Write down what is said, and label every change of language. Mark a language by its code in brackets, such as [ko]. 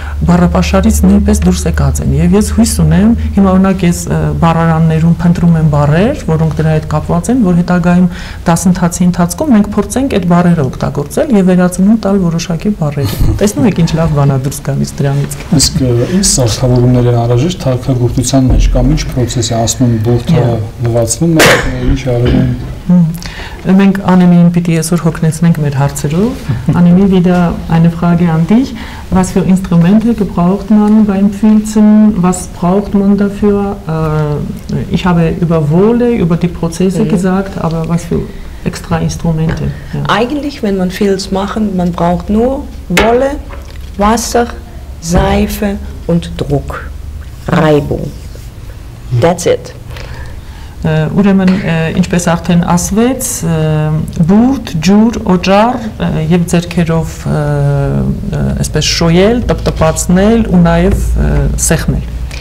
[hy] բառապաշարից նույնպես դուրս եկած են եւ ես հույս ունեմ, հիմա օրինակ ես բառարաններում փնտրում եմ բառեր, որոնք դրա հետ կապված են, որ հետագայում դասընթացի ընթացքում մենք փորձենք այդ բառերը օգտագործել եւ վերածնունդ տալ որոշակի բառերի։ Տեսնում եք ինչ լավ բան է դուրս գալիս դրանից։ Իսկ ինչ սարքավորումներ են անհրաժեշտ թարգագործության մեջ կամ ինչ process է ասում բուրդը լվացվում է, ինչ արվում է։ Մենք Annemien պիտի այսօր հոգնեցնենք մեր հարցերով։ [de] Annemien, wieder eine Frage an dich. Was für Instrumente gebraucht man beim Filzen? Was braucht man dafür? Ich habe über Wolle, über die Prozesse gesagt, aber was für extra Instrumente? Ja. Eigentlich, wenn man Filz macht, man braucht nur Wolle, Wasser, Seife und Druck, Reibung. [en] That's it. [hy] Ուրեմն ինչպես արդեն ասվեց, բուրդ, ջուր, օճառ եւ ձեռքերով այսպես շոյել, տպտպացնել ու նաեւ սեղմել։